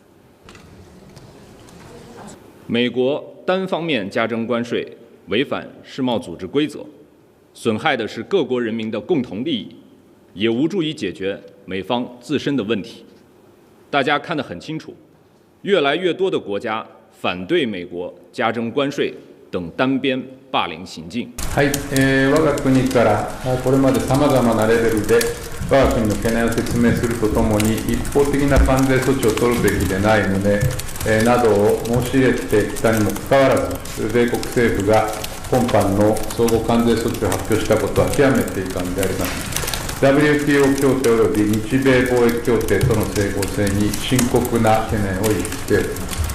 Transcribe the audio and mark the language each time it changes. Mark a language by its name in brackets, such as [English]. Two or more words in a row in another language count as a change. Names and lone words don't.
[Chinese] 美国单方面加征关税，违反世贸组织规则，损害的是各国人民的共同利益，也无助于解决美方自身的问题。大家看得很清楚，越来越多的国家反对美国加征关税等单边霸凌行径。 [Japanese] はい、我が国からこれまでさまざまなレベルで我が国の懸念を説明するとともに、一方的な関税措置を取るべきでない旨などを申し入れてきたにもかかわらず、米国政府が今般の総合関税措置を発表したことは極めて遺憾であります。WTO 協定及び日米貿易協定との整合性に深刻な懸念を抱いております。